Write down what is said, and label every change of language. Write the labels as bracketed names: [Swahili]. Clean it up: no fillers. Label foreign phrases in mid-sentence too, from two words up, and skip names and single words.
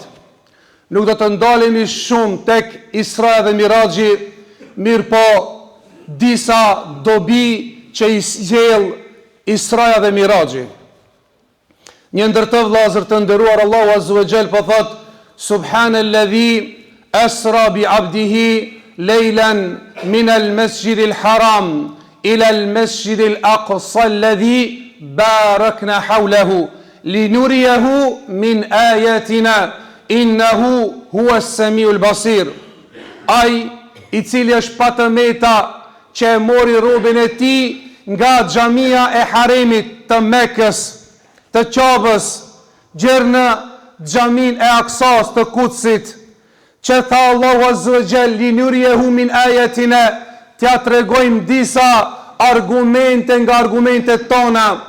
[Albanian] Nuk do të ndalemi shumë tek Isra dhe Miraji, mirë po disa dobi që i sjell Israja dhe Miraji. Një ndër të vëllezër të nderuar, Allahu [Arabic] عز وجل [Albanian] po thot: [Arabic] سبحان الذي أسرى بعبده ليلا من المسجد الحرام إلى المسجد الأقصى الذي باركنا حوله لنريه من آياتنا إنه هو السميع البصير. [Albanian] Ai i cili është patëmeta që e mori robën e tij nga xhamia e Haremit të Mekës, të Qabës, gjerë në xhamin e Aksas të Kutsit, që tha Allahu [Arabic] عز وجل لنريه من آياتنا, [Albanian] t'ja tregojmë disa argumente nga argumentet tona,